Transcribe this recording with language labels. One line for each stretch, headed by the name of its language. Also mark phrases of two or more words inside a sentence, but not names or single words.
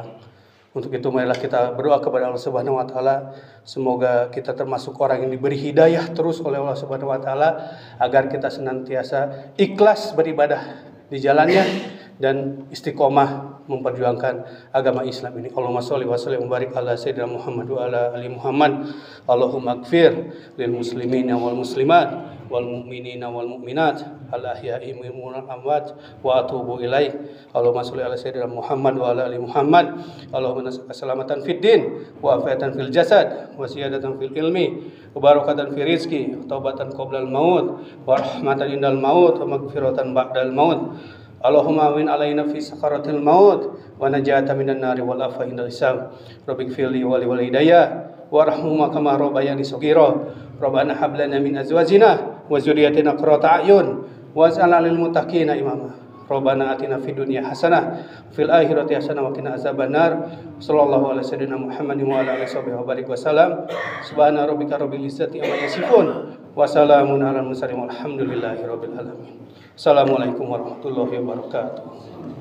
Indonesian: Untuk itu marilah kita berdoa kepada Allah
Arabic: سبحانه وتعالى,
Indonesian: semoga kita termasuk orang yang diberi hidayah terus oleh Allah
Arabic: سبحانه وتعالى
Indonesian: agar kita senantiasa ikhlas beribadah di jalannya dan istiqomah memperjuangkan agama Islam ini.
Arabic: اللهم صل وسلم وبارك على سيدنا محمد وعلى آل محمد. اللهم اغفر للمسلمين والمسلمات والمؤمنين والمؤمنات الأحياء منهم والأموات وأتوب إليك. اللهم صل على سيدنا محمد وعلى آل محمد. اللهم نسألك سلامة في الدين وعافية في الجسد وزيادة في العلم وبركة في الرزق وتوبة قبل الموت ورحمة عند الموت ومغفرة بعد الموت. اللهم أعن علينا في سكرات الموت ونجاة من النار والعفو عند الحساب. ربك فرلي ولوالدي وارحمهما كما ربياني صغيرا. ربنا هب لنا من أزواجنا وذرياتنا قرة أعين واجعلنا للمتقين إماما. ربنا آتنا في الدنيا حسنة في الآخرة حسنة وقنا عذاب النار. صلى الله عليه وسلم محمد وعلى آله وبارك وسلم. سبحان ربك رب العزة عما يصفون وسلام على المرسلين والحمد لله رب العالمين. السلام عليكم ورحمة الله وبركاته.